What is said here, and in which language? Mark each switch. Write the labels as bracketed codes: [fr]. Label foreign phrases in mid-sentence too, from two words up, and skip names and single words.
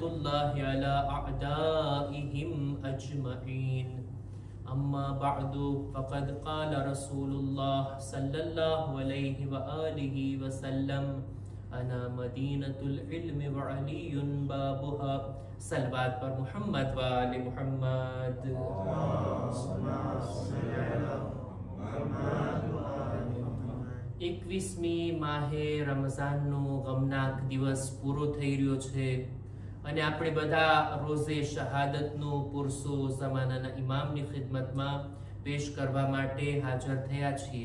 [ar] الله على أعدائهم أجمعين أما بعد فقد قال رسول الله صلى الله عليه وآله وسلم أنا مدينة العلم وعلي بابها صلوات پر محمد وآل محمد [gu] 21મી માહે રમઝાનનો ગમનાક દિવસ પૂરો થઈ રહ્યો છે અને આપણે બધા રોઝે શહાદતનો પુરસો ઝમાનાના ઇમામની ખિદમતમાં પેશ કરવા માટે હાજર થયા છીએ.